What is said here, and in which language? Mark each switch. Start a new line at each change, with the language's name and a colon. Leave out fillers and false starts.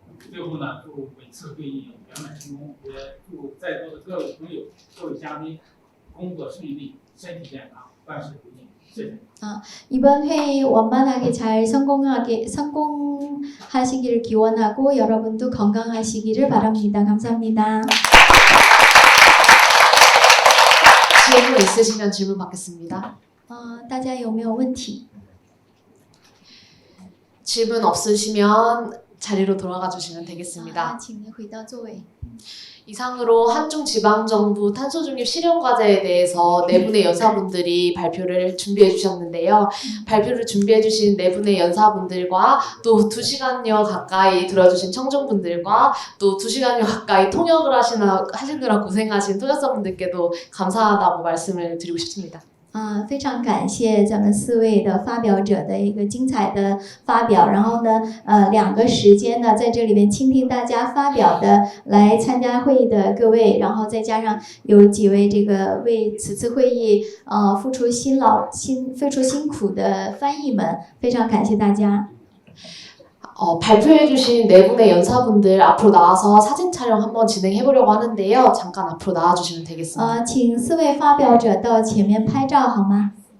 Chinese: 最后呢，祝本次会议圆满成功，也祝在座的各位朋友、各位嘉宾工作顺利，身体健康，万事如意。谢谢。
Korean: 이번 회의 원만하게 잘 성공하시기를 기원하고 여러분도 건강하시기를 바랍니다. 감사합니다. 질문 있으시면 질문 받겠습니다.
Chinese: 大家有没有问题？
Korean: 질문 없으시면 자리로 돌아가 주시면 되겠습니다.
Chinese: 请您回到座位。
Korean: 이상으로 한중 지방정부 탄소 중립 실현 과제에 대해서 네 분의 연사분들이 발표를 준비해 주셨는데요. 발표를 준비해 주신 네 분의 연사분들과 또 2시간여 가까이 들어주신 청중분들과 또 2시간여 가까이 통역을 하시느라 고생하신 통역사분들께도 감사하다고 말씀을 드리고 싶습니다.
Chinese: 非常感谢咱们4位的发表者的一个精彩的发表，然后呢，2个时间呢，在这里面倾听大家发表的来参加会议的各位，然后再加上有几位这个为此次会议付出辛苦的翻译们，非常感谢大家。
Korean: 발표해주신 네 분의 연사분들 앞으로 나와서 사진 촬영 한번 진행해보려고 하는데요. 잠깐 앞으로 나와주시면 되겠습니다.
Chinese: 请4位发表者到前面拍照好吗？